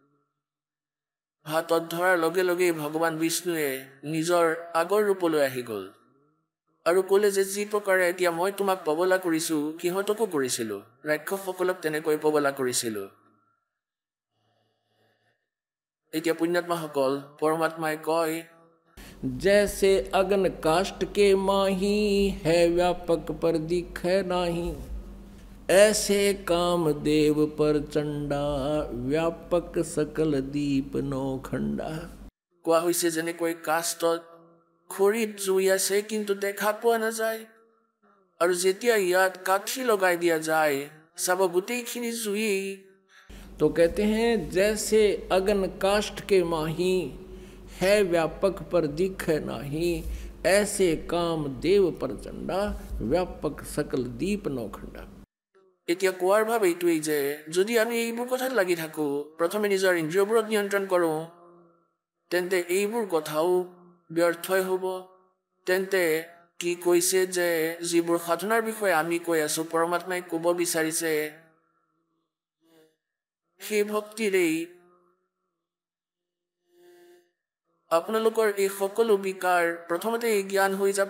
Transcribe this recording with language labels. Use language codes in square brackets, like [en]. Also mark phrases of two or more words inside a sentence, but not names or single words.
[as] হাতত ধৰাৰ লগে লগেই ভগৱান বিষ্ণুৱে নিজৰ আগৰ ৰূপলৈ আহি গ'ল আৰু ক'লে যে যি প্ৰকাৰে এতিয়া মই তোমাক পগলা কৰিছো সিহঁতকো কৰিছিলো, ৰাক্ষসসকলক তেনেকৈ পগলা কৰিছিলো। এতিয়া পুণ্যাত্মাসকল, পৰমাত্মাই কয় [hi] जैसे अगन काष्ट के माही है व्यापक पर दिखे नाही, ऐसे कामदेव पर चंडा व्यापक सकल दीप नौखंडा। [as] কোৱা হৈছে যেনেকৈ কাষ্টত খৰিত জুই আছে কিন্তু দেখা পোৱা নাযায়, আৰু যেতিয়া ইয়াত কাঠি লগাই দিয়া যায় চাব গোটেইখিনি জুই। [hi] तो कहते हैं जैसे अगन काष्ठ के माही है व्यापक पर दिखे नाही, ऐसे काम देव पर चंडा व्यापक सकल दीप नौखंडा। [as] এতিয়া কোৱাৰ ভাৱ এইটোৱেই যে যদি আমি এইবোৰ কথাত লাগি থাকোঁ, প্ৰথমে নিজৰ ইন্দ্ৰিয়বোৰত নিয়ন্ত্ৰণ কৰোঁ, তেন্তে এইবোৰ কথাও ব্যৰ্থই হ'ব। তেন্তে কি কৈছে যে যিবোৰ সাধনাৰ বিষয়ে আমি কৈ আছোঁ, পৰমাত্মাই ক'ব বিচাৰিছে সেই ভক্তিৰেই আপোনালোকৰ এই সকলো বিকাৰ প্ৰথমতে এই জ্ঞান হৈ যাব।